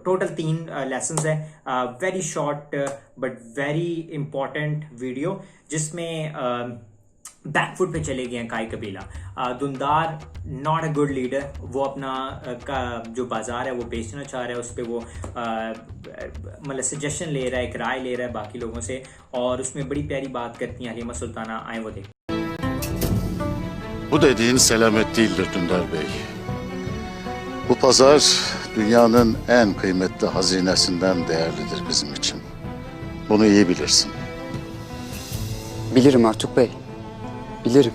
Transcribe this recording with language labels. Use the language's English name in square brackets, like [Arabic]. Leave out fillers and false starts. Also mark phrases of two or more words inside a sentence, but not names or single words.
[Hindi] टोटल 3 लेसन्स है, [English] very short but very important video, [Hindi] जिसमें बैकफुट पे चले गए हैं काई कबीला। [English] Dündar not a good leader. [Hindi] वो अपना का जो बाज़ार है वो बेचना चाह रहा है, उस पर वो मतलब सजेशन ले रहा है, एक राय ले रहा है बाकी लोगों से, और उसमें बड़ी प्यारी बात करती हैं हलीमा सुल्ताना। आए वो देख। [Turkish] Bu dediğin selamet değildir Dündar Bey. Bu pazar dünyanın en kıymetli hazinesinden değerlidir bizim için. Bunu iyi bilirsin. Bilirim Artuk Bey, bilirim.